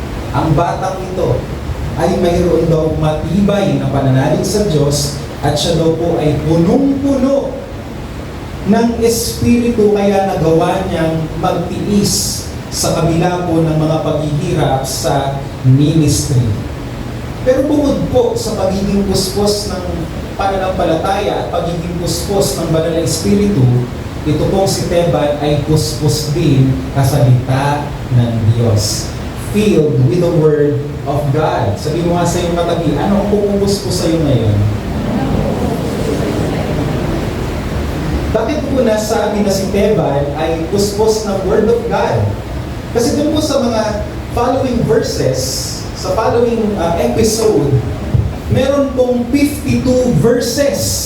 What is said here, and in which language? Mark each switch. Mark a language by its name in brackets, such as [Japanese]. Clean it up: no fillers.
[Filipino] Ang batang ito ay mayroon daw matibay na pananalig sa Diyos at siya daw po ay punong-puno ng Espiritu, kaya nagawa niyang magtiis sa kabila po ng mga paghihirap sa ministry. Pero bukod po sa pagiging puspos ng pananampalataya at pagiging puspos ng banal na Espiritu, ito pong si Teban ay puspos din kasalita ng Diyos. [English] Filled with the Word of God. [Filipino] Sabi mo nga sa iyong katabi, ano ang pupupuspos sa iyo ngayon? Bakit po nasabi na si Teban ay puspos ng [English] Word of God? [Filipino] Kasi doon po sa mga [English] following verses, [Filipino] sa [English] following episode, [Filipino] meron pong 52 verses.